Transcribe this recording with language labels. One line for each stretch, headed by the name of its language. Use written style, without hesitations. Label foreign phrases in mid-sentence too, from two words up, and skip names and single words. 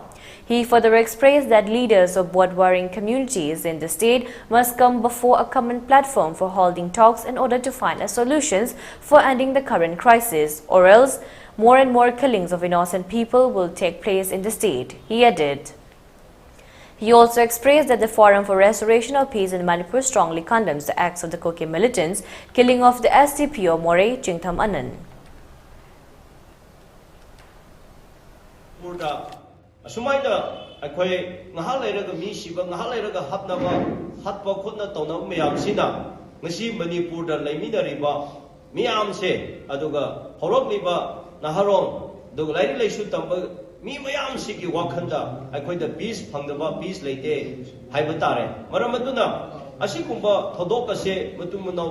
English: He further expressed that leaders of both warring communities in the state must come before a common platform for holding talks in order to find a solutions for ending the current crisis, or else more and more killings of innocent people will take place in the state, he added. He also expressed that the Forum for Restoration of Peace in Manipur strongly condemns the acts of the Kuki militants killing of the SDPO More Chingtham Anand.
Manipuri: Sumaina, I ngahal lairaga mi siba ngahal lairaga hapnaba hatpa khutna tawna miyam sina ngasi Manipur da laimina riba miyam se aduga horogliba naharom duga lairi laisu tamba mi mayam sigi wakhanda akhoi da peace phangdaba peace leite haiba tare maram aduna asikumba thodok ase matum munau